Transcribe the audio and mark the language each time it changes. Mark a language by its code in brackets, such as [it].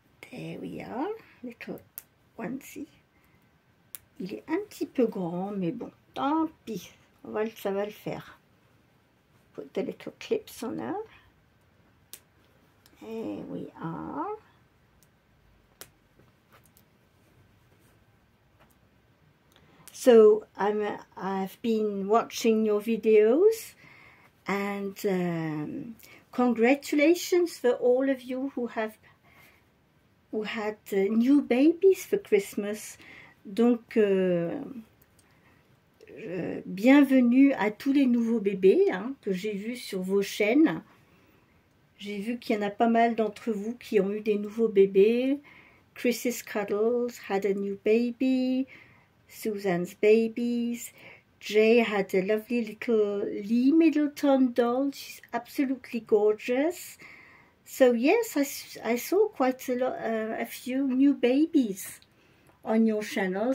[en] There we are, little onesie. [fr] Il est un petit peu grand, mais bon, tant pis, ça va le faire. [en] Put the little clips on her. Here we are. So I've been watching your videos, and congratulations for all of you who had new babies for Christmas. [fr] Donc bienvenue à tous les nouveaux bébés que j'ai vus sur vos chaînes. J'ai vu qu'il y en a pas mal d'entre vous qui ont eu des nouveaux bébés. [en] Chris's Cuddles had a new baby. Susan's babies. Jay had a lovely little Lee Middleton doll. She's absolutely gorgeous. So yes, I saw quite a few new babies on your channel.